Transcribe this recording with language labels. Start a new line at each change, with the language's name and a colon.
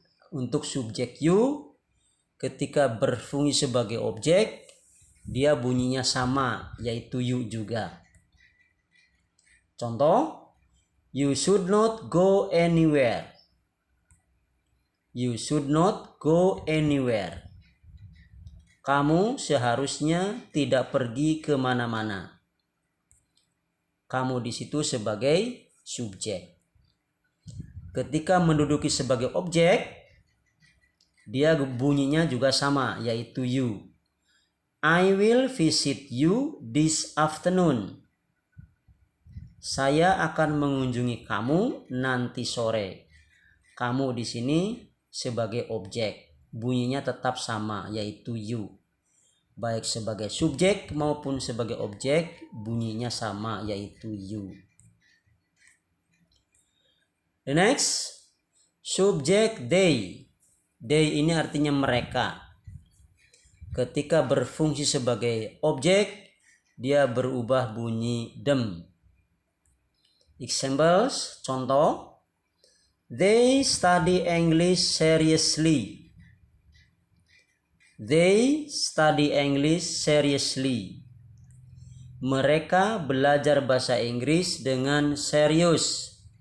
Indonesian: Untuk subjek you ketika berfungsi sebagai objek, dia bunyinya sama, yaitu you juga.
English: Contoh, you should not go anywhere. You should not go anywhere.
Indonesian: Kamu seharusnya tidak pergi kemana-mana. Kamu di situ sebagai subjek. Ketika menduduki sebagai objek, dia bunyinya juga sama, yaitu you.
English: I will visit you this afternoon.
Indonesian: Saya akan mengunjungi kamu nanti sore. Kamu di sini sebagai objek, bunyinya tetap sama, yaitu you. Baik sebagai subjek maupun sebagai objek, bunyinya sama, yaitu you.
English: The next,
Indonesian: subjek they. They ini artinya mereka. Ketika berfungsi sebagai objek, dia berubah bunyi them.
English: Examples, contoh. They study English seriously. They study English seriously.
Indonesian: Mereka belajar bahasa Inggris dengan serius.